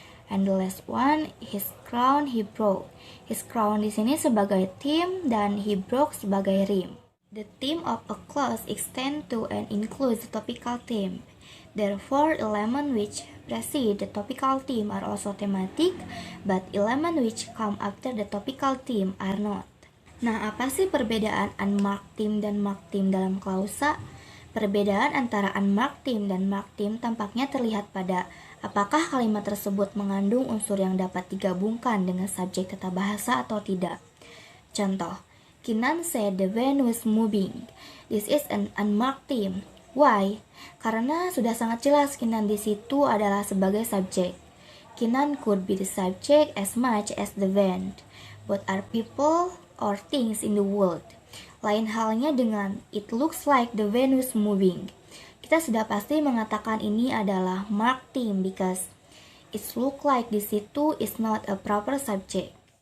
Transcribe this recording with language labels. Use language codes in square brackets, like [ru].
[en] And the last one, his crown he broke. His crown [id] di sini sebagai [en] theme [id] dan [en] he broke [id] sebagai [en] Rheme. The theme of a clause extends to and includes the topical theme. Therefore, elements which precede the topical theme are also thematic, but elements which come after the topical theme are not. [id] Nah, apa sih perbedaan unmarked theme dan marked theme dalam klausa? Perbedaan antara unmarked theme dan marked theme tampaknya terlihat pada apakah kalimat tersebut mengandung unsur yang dapat digabungkan dengan subjek tata bahasa atau tidak. Contoh, [en] Kinan said the van was moving. This is an unmarked theme. Why? [id] Karena sudah sangat jelas Kinan di situ adalah sebagai subjek. [en] Kinan could be the subject as much as the van. Both are people or things in the world. [id] Lain halnya dengan [en] it looks like the van was moving. [id] Kita sudah pasti mengatakan ini adalah [en] marked theme because it look like [id] di situ [en] is not a proper subject.